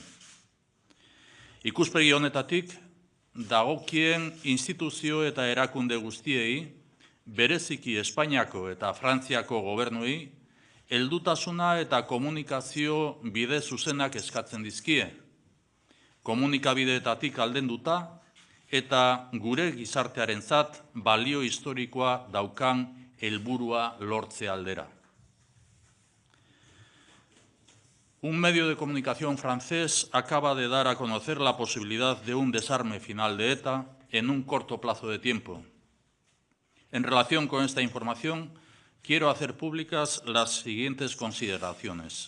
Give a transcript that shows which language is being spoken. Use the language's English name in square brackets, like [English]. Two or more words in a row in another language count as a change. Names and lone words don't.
[Basque] Ikuspegi honetatik dagokien instituzio eta erakunde guztiei, bereziki Espainiako eta Frantziako gobernuei, heldutasuna eta komunikazio bide zuzenak eskatzen dizkie. Komunikabideetatik aldenduta eta gure gizartearentzat balio historikoa daukan helburua lortze aldera. [Spanish] Un medio de comunicación francés acaba de dar a conocer la posibilidad de un desarme final de ETA en un corto plazo de tiempo. En relación con esta información, quiero hacer públicas las siguientes consideraciones.